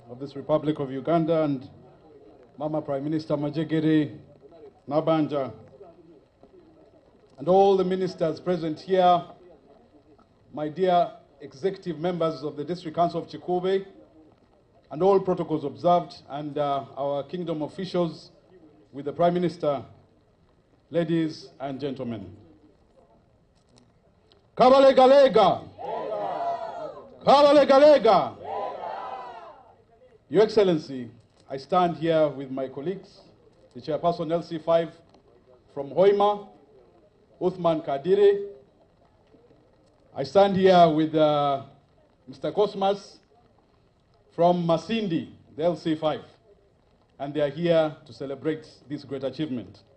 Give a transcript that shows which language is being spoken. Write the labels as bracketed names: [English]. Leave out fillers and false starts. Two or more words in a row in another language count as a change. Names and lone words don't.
[English] of this Republic of Uganda, and Mama Prime Minister Majegere, Nabanja, and all the ministers present here, my dear executive members of the District Council of Chikube, and all protocols observed, and our kingdom officials with the Prime Minister, ladies and gentlemen. Kabalega-lega! Kabalega-lega! Your Excellency, I stand here with my colleagues, the Chairperson LC5 from Hoima, Uthman Kadiri. I stand here with Mr. Cosmas from Masindi, the LC5, and they are here to celebrate this great achievement.